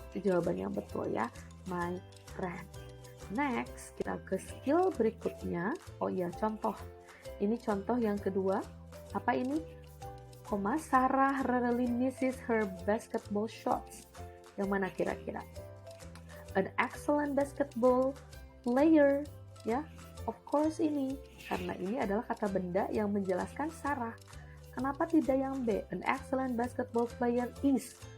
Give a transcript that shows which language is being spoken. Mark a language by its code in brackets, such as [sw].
[id] Itu jawaban yang betul ya, [en] my friend. [id] Next, kita ke skill berikutnya. Oh iya, contoh. Ini contoh yang kedua. Apa ini? [en] Sarah really misses her basketball shots. [id] Yang mana kira-kira? [en] An excellent basketball player, ya. Of course [id] ini, karena ini adalah kata benda yang menjelaskan Sarah. Kenapa tidak yang B? [en] An excellent basketball player is.